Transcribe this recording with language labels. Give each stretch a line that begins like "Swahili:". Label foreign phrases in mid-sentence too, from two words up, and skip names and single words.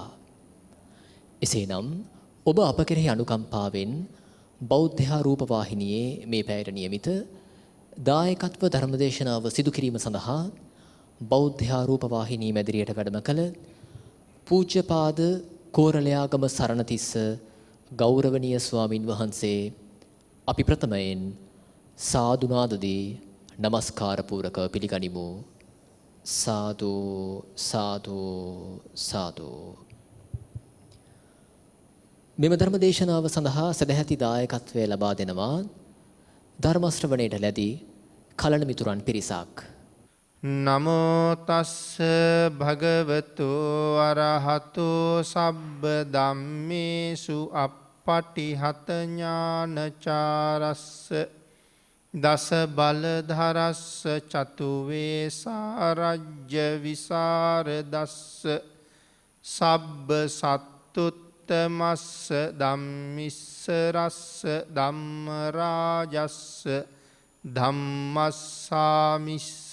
Sinhala: එසේනම් ඔබ අප කෙරෙහි අනුකම්පාවෙන් බෞද්ධ රූපවාහිනියේ මේ පැයට නියමිත දායකත්ව ධර්මදේශනාව සිදු කිරීම සඳහා බෞද්ධ රූපවාහිනී මැදිරියට වැඩම කළ පූජ්‍යපාද කෝරළයාගම සරණතිස්ස ගෞරවනීය ස්වාමින් වහන්සේ අපි ප්‍රථමයෙන් සාදුනාදදී නමස්කාර පූරකව පිළිගනිමු. සාදු සාදු සාදු. මෙම ධර්ම දේශනාව සඳහා සදැහැති දායකත්වය ලබා දෙනවා ධර්ම ශ්‍රවණයට ලැබී කලණ මිතුරන් පිරිසක්.
Pali: නමෝ තස්ස භගවතු අරහතු සබ්බ ධම්මේසු අප්පටිහත ඥානචාරස්ස දස බලධරස්ස චතුවේ සාරජ්‍ය විසරදස්ස සබ්බ සත්තුත්තමස්ස ධම්මිස්සරස්ස ධම්මරාජස්ස ධම්මස්සාමිස්ස